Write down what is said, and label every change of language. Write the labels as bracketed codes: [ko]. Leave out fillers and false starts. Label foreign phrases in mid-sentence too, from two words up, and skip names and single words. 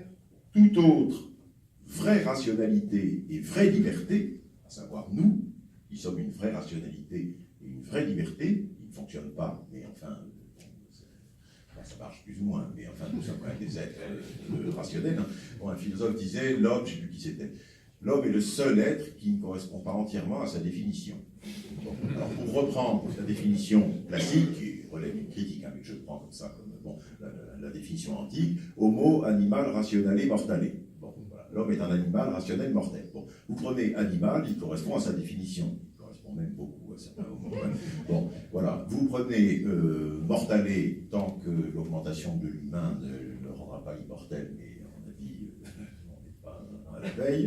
[fr] Toute autre vraie rationalité et vraie liberté, à savoir nous, qui sommes une vraie rationalité et une vraie liberté, qui ne fonctionne pas, mais enfin, ça marche plus ou moins, mais enfin, nous sommes quand même des êtres rationnels. Hein. Bon, un philosophe disait, l'homme, je ne sais plus qui c'était, l'homme est le seul être qui ne correspond pas entièrement à sa définition. Bon, alors, pour reprendre la définition classique, qui relève une critique, hein, mais je prends comme ça, comme la définition antique, [la] homo animal rationale mortale. [fr] Bon, voilà, l'homme est un animal rationnel mortel. Bon, vous prenez animal, il correspond à sa définition. Il correspond même beaucoup à certains homos. Bon, voilà, vous prenez mortalé, tant que l'augmentation de l'humain ne le rendra pas immortel, mais à mon avis, on n'est pas à la veille.